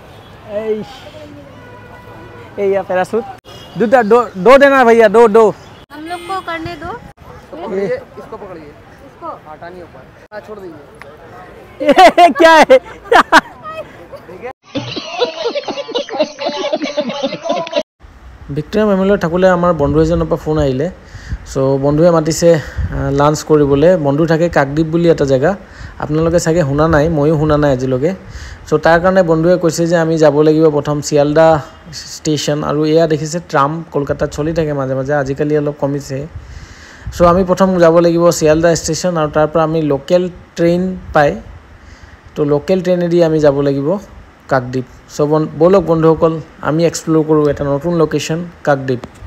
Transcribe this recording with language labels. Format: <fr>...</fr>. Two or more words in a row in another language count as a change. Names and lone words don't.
<as>এয়া প্যাৰাচুট দুটা</as> <hi>दो देना भैया दो हम लोग को करने दो इसको पकड़िए इसको हटा नहीं ऊपर छोड़ दीजिए ये क्या है</hi> <as>ভিক্টোৰিয়া মেমৰিয়েলত থাকলে আমাৰ বন্ধু এজনৰ পৰা ফোন আহিলে সো বন্ধুৱে মাতিছে লাঞ্চ কৰিবলৈ বন্ধু থাকে কাকদ্বীপ বুলি এটা জায়গা আপোনালোকে চাগে শুনা নাই ময়ো শুনা নাই আজিলৈকে সো তাৰ কাৰণে বন্ধুৱে কৈছে যে আমি যাব লাগিব প্ৰথম শিয়ালদা ষ্টেচন আৰু এয়া দেখিছে ট্ৰাম কলকাতাত চলি থাকে মাজে মাজে আজিকালি অলপ কমিছে সো আমি প্ৰথম যাব লাগিব শিয়ালদা ষ্টেচন আৰু তাৰ পৰা আমি লোকেল ট্ৰেইন পাই তো লোকেল ট্ৰেইনেদি আমি যাব লাগিব কাকদ্বীপ সো বলক বন্ধুসকল আমি এক্সপ্লোৰ কৰো এটা নতুন লোকেশন কাকদ্বীপ</as>